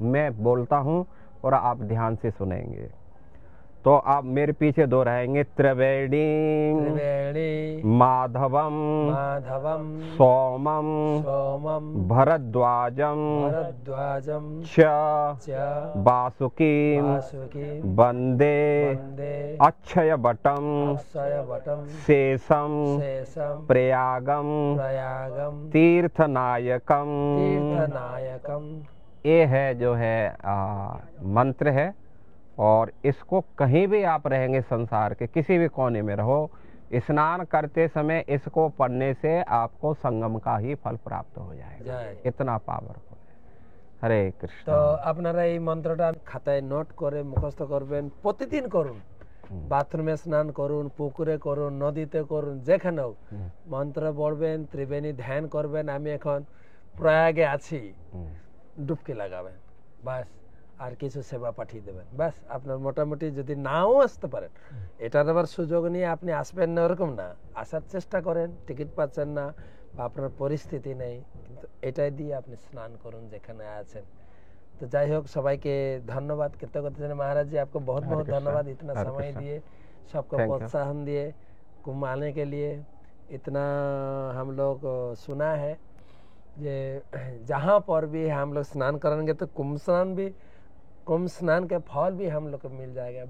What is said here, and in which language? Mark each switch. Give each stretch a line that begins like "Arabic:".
Hindi: मैं बोलता हूँ और आप ध्यान से सुनेंगे। तो आप मेरे पीछे दोहराएंगे,
Sanskrit: त्रिवेणी माधवम सोमम भरद्वाजम च वासुकी वंदे अक्षय वटम शेषम प्रयागम तीर्थनायकम।
Hindi: ये है जो है मंत्र है, और इसको कहीं भी आप रहेंगे, संसार के किसी भी कोने में रहो, स्नान करते समय इसको पढ़ने से आपको संगम का ही फल प्राप्त हो जाएगा। इतना पावरफुल है। हरे कृष्ण।
Bangla: तो আপনারা এই মন্ত্রটা খাতায় নোট করে মুখস্থ করবেন, প্রতিদিন করুন। বাথরুমে স্নান করুন, পুকুরে করুন, নদীতে করুন, যেখানে হোক মন্ত্র পড়বেন, ত্রিবেণী ধ্যান করবেন। আমি এখন প্রয়াগে আছি, ডুবকি লাগাবেন, বাস। আর কিছু সেবা পাঠিয়ে দেবেন, বাস। আপনার মোটামুটি যদি নাও আসতে পারেন, এটার আবার সুযোগ নিয়ে আপনি আসবেন না ওরকম না, আসার চেষ্টা করেন, টিকিট পাচ্ছেন না বা আপনার পরিস্থিতি নেই, কিন্তু এটাই দিয়ে আপনি স্নান করুন যেখানে আছেন। तो যাই হোক, সবাইকে ধন্যবাদ, कृतज्ञता জানাই।
Hindi: महाराज जी आपको बहुत बहुत धन्यवाद, इतना समय दिए, सबको प्रोत्साहन दिए कुंभ आने के लिए। इतना हम लोग सुना है जे जहाँ पर भी हम लोग स्नान करेंगे तो कुंभ स्नान के फल भी हम लोग को मिल जाएगा।